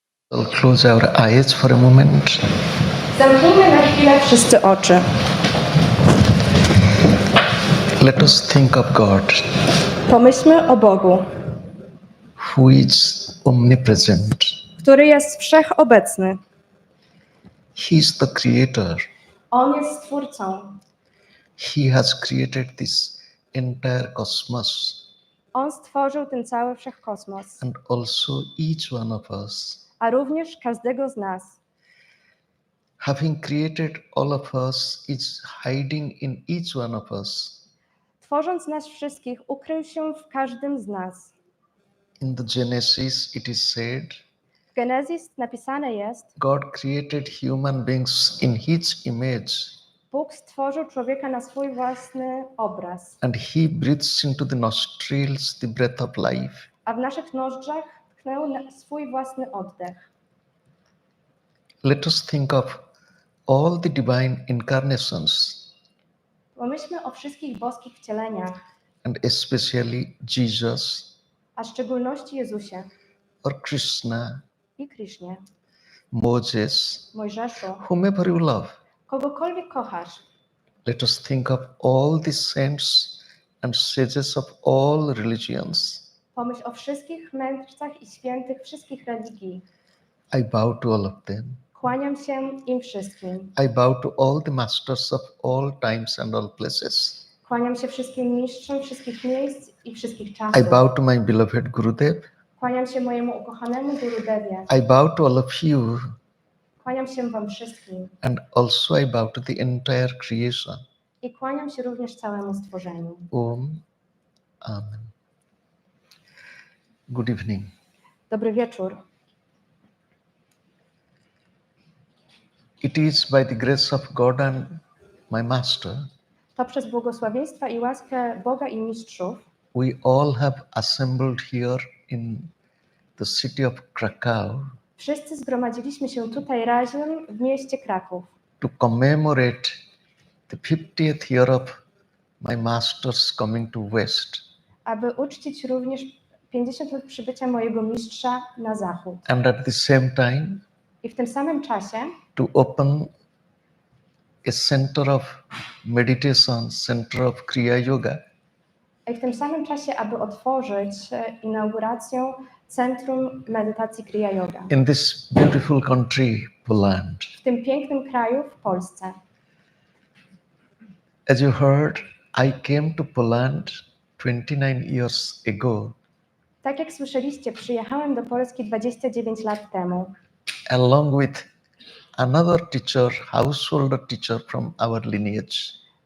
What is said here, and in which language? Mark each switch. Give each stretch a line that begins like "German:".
English: We'll close our eyes for a moment.
Polish: Zamknijmy na chwilę wszyscy oczy.
English: Let us think of God,
Polish: Pomyślmy o Bogu,
English: who is omnipresent.
Polish: który jest wszechobecny.
English: He is the creator.
Polish: On jest Stwórcą.
English: He has created this entire cosmos
Polish: On stworzył ten cały wszechkosmos,
English: and also each one of us.
Polish: a również każdego z nas.
English: Having created all of us, is hiding in each one of us.
Polish: Tworząc nas wszystkich, ukrył się w każdym z nas.
English: In the Genesis, it is said,
Polish: W Genezis napisane jest:
English: God created human beings in His image,
Polish: Bóg stworzył człowieka na swój własny obraz,
English: and He breathes into the nostrils the breath of life.
Polish: a w naszych nozdrzach tknął swój własny oddech.
English: Let us think of all the divine incarnations,
Polish: Pomyślmy o wszystkich boskich wcieleniach,
English: and especially Jesus
Polish: a w szczególności Jezusie
English: or Krishna,
Polish: i Krisznie,
English: Moses,
Polish: Mojżeszu,
English: whomever you love.
Polish: kogokolwiek kochasz.
English: Let us think of all the saints and sages of all religions.
Polish: Pomyśl o wszystkich mędrcach i świętych wszystkich religii.
English: I bow to all of them.
Polish: Kłaniam się im wszystkim.
English: I bow to all the masters of all times and all places.
Polish: Kłaniam się wszystkim mistrzom wszystkich miejsc i wszystkich czasów.
English: I bow to my beloved Gurudev.
Polish: Kłaniam się mojemu ukochanemu Gurudewie.
English: I bow to all of you,
Polish: Kłaniam się wam wszystkim.
English: and also I bow to the entire creation.
Polish: I kłaniam się również całemu stworzeniu. Om. Amen.
English: Good evening.
Polish: Dobry wieczór.
English: It is by the grace of God and my Master,
Polish: To przez błogosławieństwa i łaskę Boga i mistrzów
English: we all have assembled here in the city of Krakow
Polish: wszyscy zgromadziliśmy się tutaj razem w mieście Kraków,
English: to commemorate the 50th year of my Master's coming to West,
Polish: aby uczcić również 50 lat przybycia mojego mistrza na zachód.
English: and at the same time
Polish: I w tym samym czasie
English: to open a center of meditation, center of Kriya Yoga.
Polish: I w tym samym czasie, aby otworzyć inauguracją Centrum Medytacji Kriya Yoga
English: In this beautiful country, Poland.
Polish: w tym pięknym kraju w Polsce.
English: As you heard, I came to Poland 29 years ago
Polish: Tak jak słyszeliście, przyjechałem do Polski 29 lat temu
English: along with another teacher, householder teacher from our lineage.